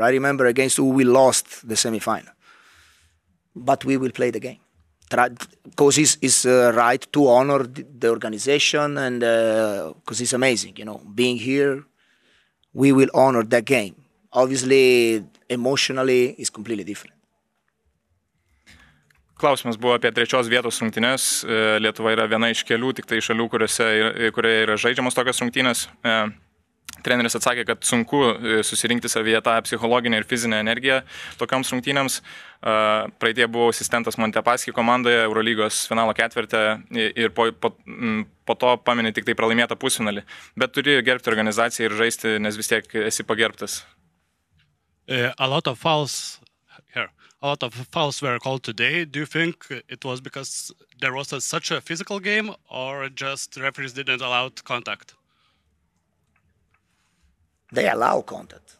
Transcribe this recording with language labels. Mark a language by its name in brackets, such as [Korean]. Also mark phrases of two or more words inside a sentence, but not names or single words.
[English] I remember against who we lost the semi-final. But we will play the game. Because it's right to honor the organization and because it's amazing, being here, we will honor that game. Obviously, emotionally, it's completely different. [Lithuanian] Klausimas buvo apie 3 vietos rungtynes. Lietuva yra viena iš kelių, tik tai šalių, kurioje yra žaidžiamos tokios rungtynės. Treneris atsakė, kad sunku susirinkti savyje tą psichologinę ir fizinę energiją tokioms rungtynėms. Praeitie buvau asistentas Montepaschi komandoje Eurolygos finalo ketvirtė ir po to pameni tik tai pralaimėtą pusfinalį. Bet turi gerbti organizaciją ir žaisti, nes vis tiek esi pagerbtas. [English] A lot of fouls were called today. Do you think it was because there was such a physical game or just referees didn't allow contact? They allow contact.